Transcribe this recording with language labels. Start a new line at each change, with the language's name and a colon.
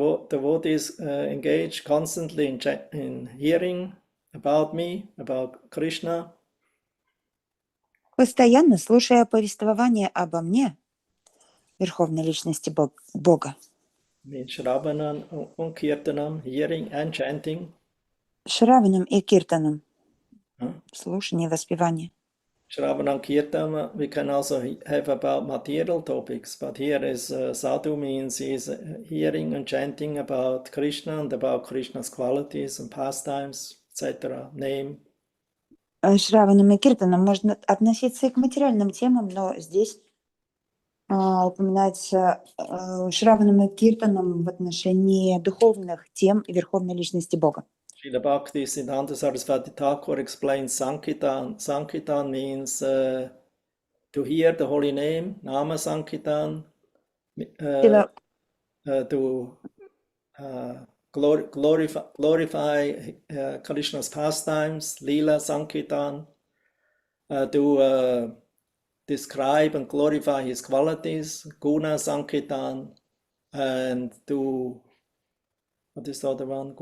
English: Devotees engage constantly in hearing about me, about Krishna.
Russian: Постоянно слушая повествование обо мне, Верховной Личности Бога,
English: Shravanam and Kirtanam, hearing and chanting.
Russian: Шраванам и Киртанам, слушание, воспевание.
English: Shravanam Kirtana, we can also have about material topics, but here is sadhu means is hearing and chanting about Krishna and about Krishna's qualities and pastimes, etc. Name.
Russian: Шраванам и киртанам можно относиться и к материальным темам, но здесь упоминается Шраванам и киртанам в отношении духовных тем и верховной личности Бога.
English: Srila Bhakti Siddhanta Saraswati Thakur explains Sankirtan. Sankirtan means to hear the holy name, Nama Sankirtan, to glorify Krishna's pastimes, Leela Sankirtan, to describe and glorify his qualities, Guna Sankirtan, and to, what is the other one?